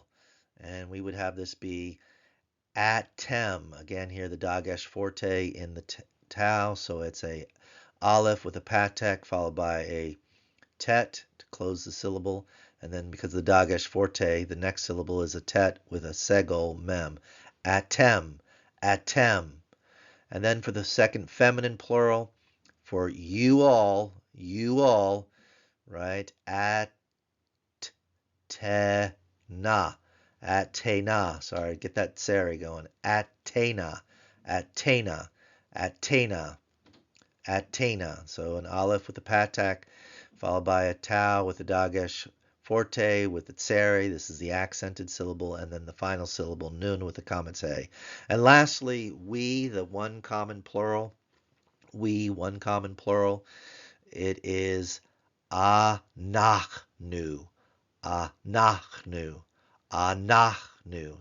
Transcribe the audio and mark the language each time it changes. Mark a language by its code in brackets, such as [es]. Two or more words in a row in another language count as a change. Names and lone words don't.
[en] And we would have this be atem. Again, here the dagesh forte in the tau. So it's a aleph with a patek followed by a tet to close the syllable. And then because of the dagesh forte, the next syllable is a tet with a segol mem. [he] Atem, atem. [en] And then for the second feminine plural, for you all, right? [he] At-te-na. At-te-na. [en] Sorry, get that tseri going. [he] At-te-na. At-te-na. At-te-na. At-te-na. [en] So an aleph with a patak, followed by a tau with a dagesh forte with the tseri. This is the accented syllable, and then the final syllable, nun, with the comet's a. And lastly, we, the one common plural. We, one common plural. It is [he] anachnu, anachnu, anachnu.